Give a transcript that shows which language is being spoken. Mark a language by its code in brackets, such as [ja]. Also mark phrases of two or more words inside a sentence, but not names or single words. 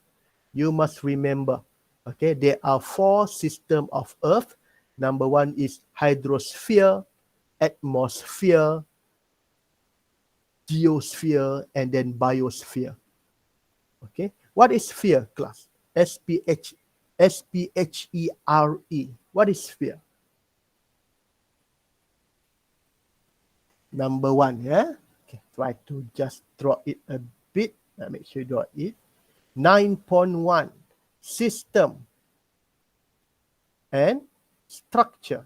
[en] You must remember, okay, there are 4 systems of Earth. Number 1 is hydrosphere, atmosphere, geosphere, and then biosphere. Okay, what is sphere, class? S-P-H-E-R-E. What is sphere? Number 1, yeah? Okay, try to just draw it a bit. Make sure you draw it. 9.1, system and structure.